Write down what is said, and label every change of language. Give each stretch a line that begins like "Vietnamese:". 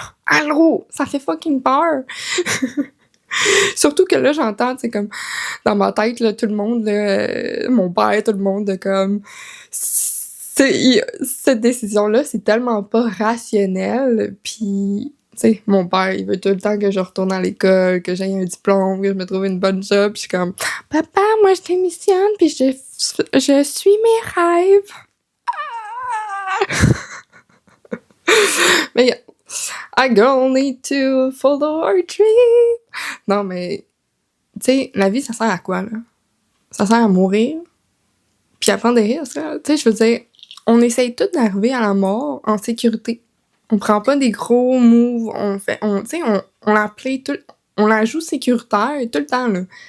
French: Allô, ça fait fucking peur. Surtout que là, j'entends, tu sais, comme, dans ma tête, là, tout le monde, là, mon père, tout le monde, de comme, cette décision-là, c'est tellement pas rationnel, puis, tu sais, mon père, il veut tout le temps que je retourne à l'école, que j'aie un diplôme, que je me trouve une bonne job, puis je suis comme, papa, moi, je démissionne, puis je suis mes rêves.
English: Mais I girl need to follow our dream.
French: Non, mais, tu sais, la vie, ça sert à quoi, là? Ça sert à mourir, puis à prendre des risques, là. Tu sais, je veux dire, on essaye tout d'arriver à la mort en sécurité. On prend pas des gros moves, tu sais, on la play tout, on la joue sécuritaire tout le temps, là.